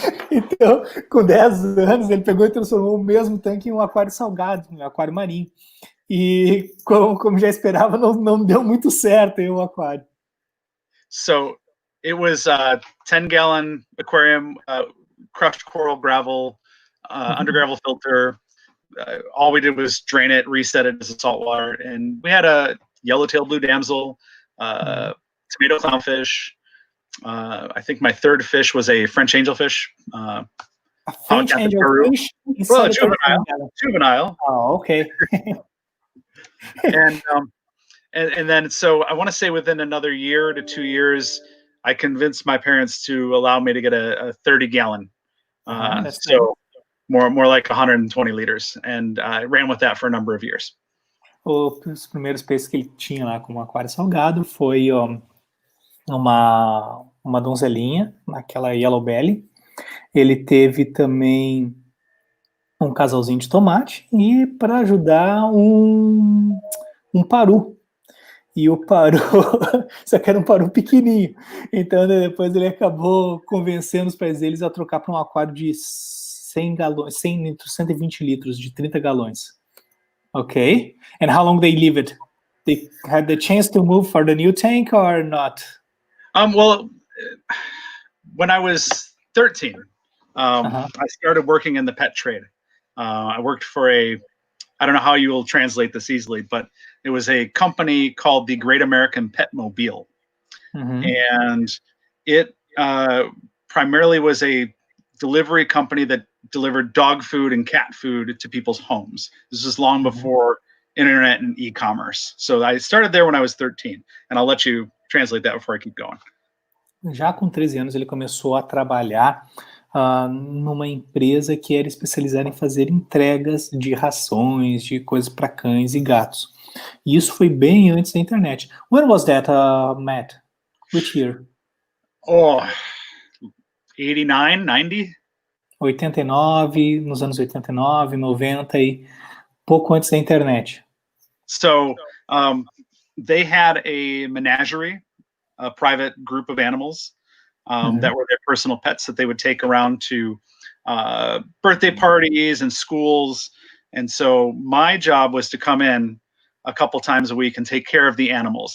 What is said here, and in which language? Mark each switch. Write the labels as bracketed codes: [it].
[pt] Então, com 10 anos, ele pegou e transformou o mesmo tanque em um aquário salgado, um aquário marinho. E, como já esperava, não deu muito certo aí o aquário. [en] So, it was a 10-gallon aquarium, crushed coral gravel, under gravel filter. All we did was drain it, reset it as a saltwater, and we had a yellowtail blue damsel, tomato clownfish. I think my third fish was a French angelfish. A French angelfish? Well, juvenile. Oh, okay. and then, so I want to say within another year to 2 years, I convinced my parents to allow me to get a 30-gallon. So more like 120 liters. And I ran with that for a number of years. [pt] Os primeiros peixes que ele tinha lá como aquário salgado foi uma donzelinha, aquela yellow belly. Ele teve também um casalzinho de tomate e, para ajudar, um paru. E o paru, só que era um paru pequenininho. Então, depois ele acabou convencendo os pais deles a trocar para um aquário de 100 galões, 120 litros, de 30 galões. [en] Okay. And how long they lived? They had the chance to move for the new tank or not? Well, when I was 13, I started working in the pet trade. I worked for I don't know how you will translate this easily, but it was a company called the Great American Pet Mobile. And it primarily was a delivery company that delivered dog food and cat food to people's homes. This was long before internet and e-commerce. So I started there when I was 13, and I'll let you translate that before I keep going. [pt] Já com 13 anos ele começou a trabalhar numa empresa que era especializada em fazer entregas de rações, de coisas para cães e gatos. E isso foi bem antes da internet. [en] When was that, Matt? Which year? 89, 90? [pt] 89, nos anos 89, 90 e pouco antes da internet. [en] So, they had a menagerie, a private group of animals that were their personal pets that they would take around to birthday parties and schools. And so my job was to come in a couple times a week and take care of the animals.